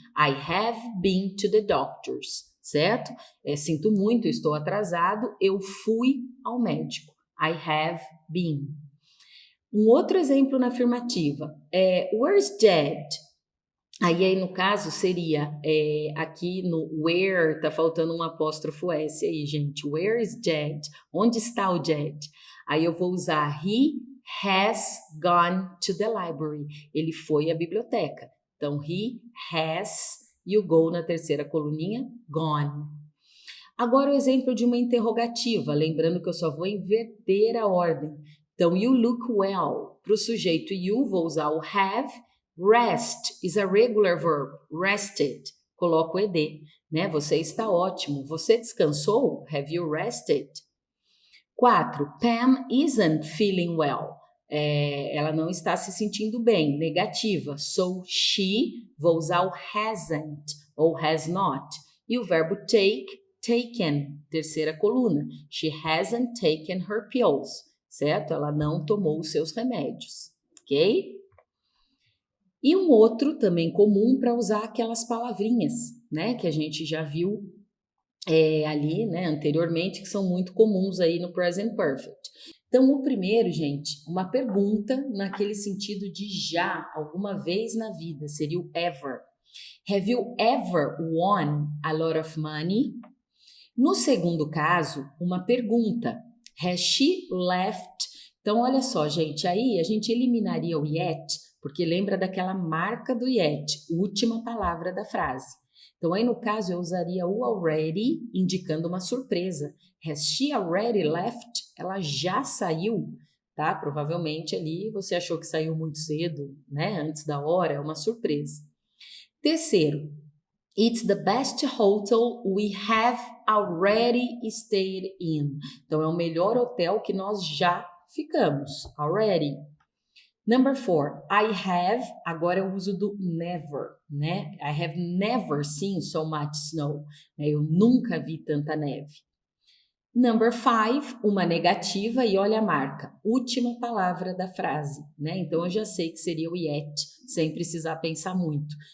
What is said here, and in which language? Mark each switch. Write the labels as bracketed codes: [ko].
[en] I have been to the doctor's. [pt] Certo? Sinto muito, estou atrasado, eu fui ao médico. [en] I have been. [pt] Um outro exemplo na afirmativa é [en] where's Jed? [pt] Aí no caso seria, aqui no where, tá faltando um apóstrofo S aí, gente. [en] Where is Jed? [pt] Onde está o Jed? Aí eu vou usar [en] he has gone to the library. [pt] Ele foi à biblioteca. Então, [en] he has [pt] e o go na terceira coluninha, gone. Agora o exemplo de uma interrogativa, lembrando que eu só vou inverter a ordem. Então, [en] you look well. [pt] Para o sujeito you, vou usar o have. [en] Rest is a regular verb. Rested. [pt] Coloco o ed, né? Você está ótimo. Você descansou? [en] Have you rested? [pt] 4. [en] Pam isn't feeling well. [pt] Ela não está se sentindo bem. Negativa. [en] So, she, [pt] vou usar o hasn't ou has not. E o verbo take, taken, terceira coluna. [en] She hasn't taken her pills, certo? [pt] Ela não tomou os seus remédios, ok? E um outro também comum para usar aquelas palavrinhas, né? Que a gente já viu ali, né? Anteriormente, que são muito comuns aí no Present Perfect. Então, o primeiro, gente, uma pergunta naquele sentido de já, alguma vez na vida, seria o ever. [en] Have you ever won a lot of money? [pt] No segundo caso, uma pergunta. [en] Has she left? [pt] Então, olha só, gente, aí a gente eliminaria o yet, porque lembra daquela marca do yet, última palavra da frase. Então, aí no caso, eu usaria o already, indicando uma surpresa. [en] Has she already left? [pt] Ela já saiu, tá? Provavelmente ali você achou que saiu muito cedo, né? Antes da hora, é uma surpresa. [en] Terceiro, it's the best hotel we have already stayed in. [pt] Então, é o melhor hotel que nós já ficamos, already. [en] Number 4, I have, [pt] agora eu uso do never, né? [en] I have never seen so much snow. [pt] Eu nunca vi tanta neve. [en] Number 5, [pt] uma negativa e olha a marca, última palavra da frase, né? Então eu já sei que seria o yet, sem precisar pensar muito.